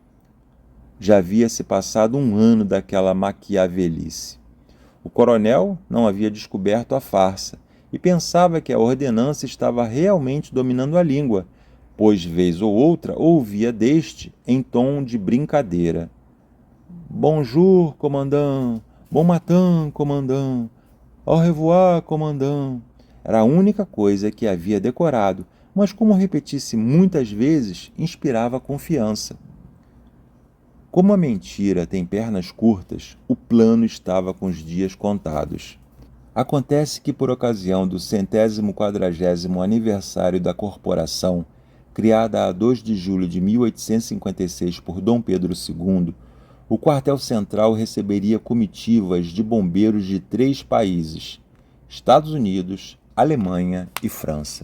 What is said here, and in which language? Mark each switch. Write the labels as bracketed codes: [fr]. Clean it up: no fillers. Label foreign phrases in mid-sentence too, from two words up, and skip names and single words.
[pt] Já havia se passado 1 ano daquela maquiavelice. O coronel não havia descoberto a farsa e pensava que a ordenança estava realmente dominando a língua, pois vez ou outra ouvia deste em tom de brincadeira. [fr] Bonjour, comandant. Bon matin, comandant. Au revoir, comandant. [pt] Era a única coisa que havia decorado, mas como repetisse muitas vezes, inspirava confiança. Como a mentira tem pernas curtas, o plano estava com os dias contados. Acontece que, por ocasião do 140º aniversário da corporação, criada a 2 de julho de 1856 por Dom Pedro II, o quartel central receberia comitivas de bombeiros de 3 países: Estados Unidos, Alemanha e França.